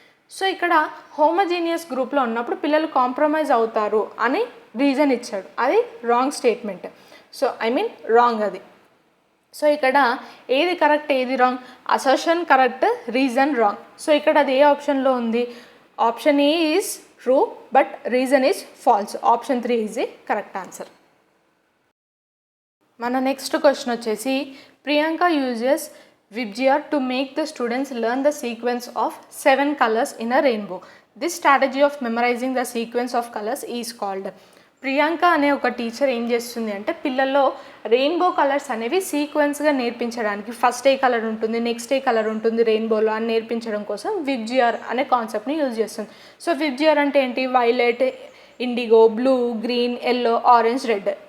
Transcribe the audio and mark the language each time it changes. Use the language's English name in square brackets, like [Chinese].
[Telugu] So ఇక్కడ homogeneous గ్రూప్లో ఉన్నప్పుడు పిల్లలు కాంప్రమైజ్ అవుతారు అని రీజన్ ఇచ్చాడు, అది రాంగ్ స్టేట్మెంట్. సో రాంగ్ అది. సో ఇక్కడ ఏది కరెక్ట్ ఏది wrong, assertion correct, reason wrong. So ఇక్కడ అది ఏ ఆప్షన్లో ఉంది, [English] Option A is true but reason is false. Option 3 is A correct answer. [Telugu] మన నెక్స్ట్ క్వశ్చన్ వచ్చేసి [English] Priyanka uses Vibgyor to make the students learn the sequence of 7 colors in a rainbow. This strategy of memorizing the sequence of colors is called. [Telugu] Priyanka అనే ఒక teacher ఏం చేస్తుంది అంటే పిల్లల్లో rainbow colours అనేవి సీక్వెన్స్గా నేర్పించడానికి, ఫస్ట్ ఏ కలర్ ఉంటుంది, నెక్స్ట్ ఏ కలర్ ఉంటుంది రెయిన్బోలో అని నేర్పించడం కోసం Vibgyor అనే కాన్సెప్ట్ని యూజ్ చేస్తుంది. సో Vibgyor అంటే ఏంటి, [English] Violet, indigo, blue, green, yellow, orange, red.